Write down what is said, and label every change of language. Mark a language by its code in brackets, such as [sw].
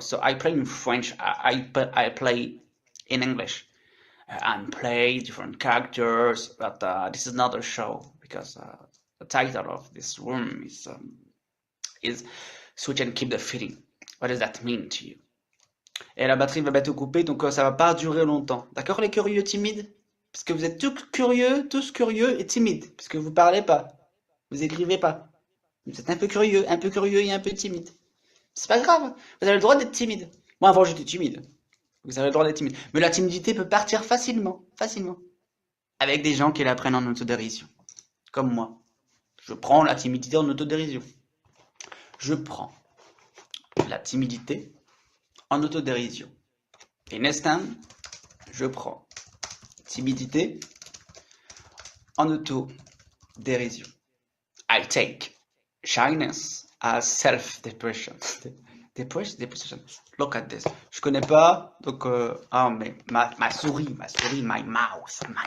[en] So I play in French, I play in English. And play different characters, but this is not a show because the title of this room is Switch and Keep the Feeling. What does that mean to you? [fr] Et la batterie va bientôt couper, donc ça va pas durer longtemps. D'accord, les curieux timides? Parce que vous êtes tous curieux et timides, parce que vous parlez pas, vous écrivez pas. Vous êtes un peu curieux et un peu timide. C'est pas grave, vous avez le droit d'être timide. Moi avant j'étais timide. Vous avez le droit d'être timide. Mais la timidité peut partir facilement. Avec des gens qui la prennent en autodérision. Comme moi. Je prends la timidité en autodérision. Je prends la timidité en autodérision. [en] In instant, [fr] je prends timidité en autodérision. [en] I take shyness as self-depression. Depression. Look at this. [fr] Je connais pas, donc mais ma souris, [en] my mouse.